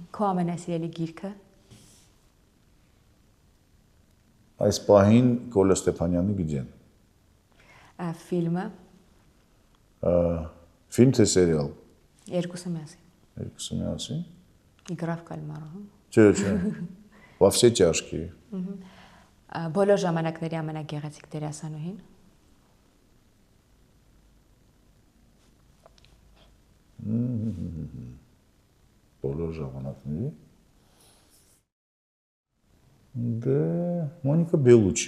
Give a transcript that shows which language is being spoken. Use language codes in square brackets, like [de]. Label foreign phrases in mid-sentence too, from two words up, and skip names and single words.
[hy] Քո ամենասիրելի գիրքը։ Այս պահին Կոլա Ստեփանյանի Գիջեն։ Ֆիլմը։ Ֆիլմ թե սերիալ։ Երկուսը միասին։ Երկուսը միասին։ Իգրա в կալմարը։ Չէ։ Во все тяжкие։ Բոլոր ժամանակների ամենագեղեցիկ դերասանուհին։ Բոլոր ժամանակների։ Դե Մոնիկա Բելուչի։